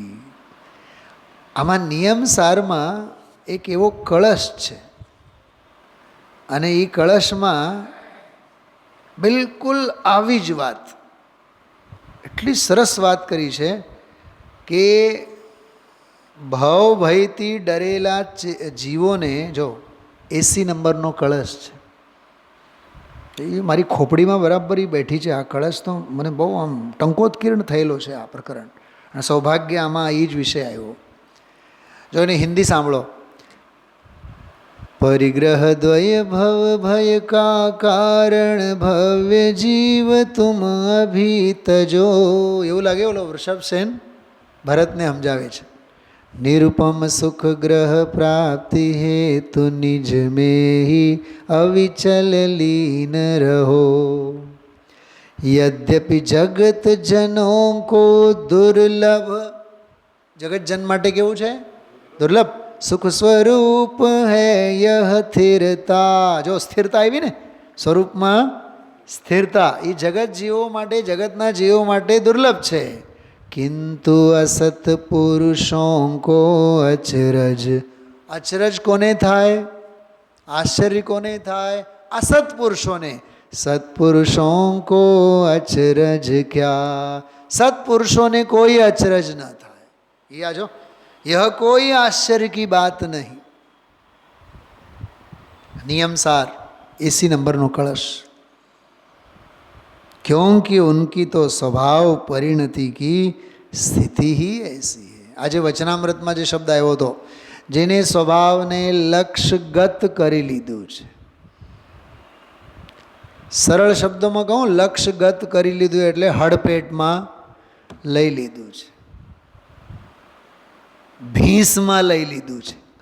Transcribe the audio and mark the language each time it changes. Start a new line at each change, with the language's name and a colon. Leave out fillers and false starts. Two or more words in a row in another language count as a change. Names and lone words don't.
Gujarati: આમાં નિયમસારમાં એક એવો કળશ છે અને એ કળશમાં બિલકુલ આવી જ વાત, એટલી સરસ વાત કરી છે કે ભાવ ભયથી ડરેલા જીવોને, જો 80 નંબરનો કળશ છે, એ મારી ખોપડીમાં બરાબર બેઠી છે. આ કળશ તો મને બહુ આમ ટંકોત્કીર્ણ થયેલો છે આ પ્રકરણ, અને સૌભાગ્ય આમાં એ જ વિષય આવ્યો. જો એને હિન્દી સાંભળો.
Hindi: परिग्रह द्वय भव भय का कारण भव्य जीव तुम अभी तजो.
Gujarati: એવું લાગે ઓલો વૃષભસેન ભરતને સમજાવે છે.
Hindi: निरुपम सुख ग्रह प्राप्ति हेतु निज में ही अविचल लीन रहो. यद्यपि जगत जनों को दुर्लभ, जगत जन
Gujarati: માટે કેવું છે?
Hindi: दुर्लभ. सुख स्वरूप है यह स्थिरता.
Gujarati: જો સ્થિરતા આવી ને સ્વરૂપમાં, સ્થિરતા એ જગત જીવો માટે, જગતના જીવો માટે દુર્લભ છે.
Hindi: किंतु असत पुरुषो को अचरज.
Gujarati: અચરજ કોને થાય? આશ્ચર્ય કોને થાય? અસત પુરુષોને.
Hindi: सत्पुरुषो को अचरज क्या.
Gujarati: સત્પુરુષોને કોઈ અચરજ ન થાય. એ આજો,
Hindi: यह कोई आश्चर्य की बात नहीं. नियमसार 80 नंबरનો कलश. क्योंकि उनकी तो स्वभाव परिणति की स्थिति ही ऐसी है.
Gujarati: આજે વચનામૃતમાં જે શબ્દ આવ્યો હતો, જેને સ્વભાવને લક્ષ્યગત કરી લીધું છે. સરળ શબ્દોમાં કહું, લક્ષ્યગત કરી લીધું એટલે હડપેટમાં લઈ લીધું છે, ભીંસમાં લઈ લીધું છે.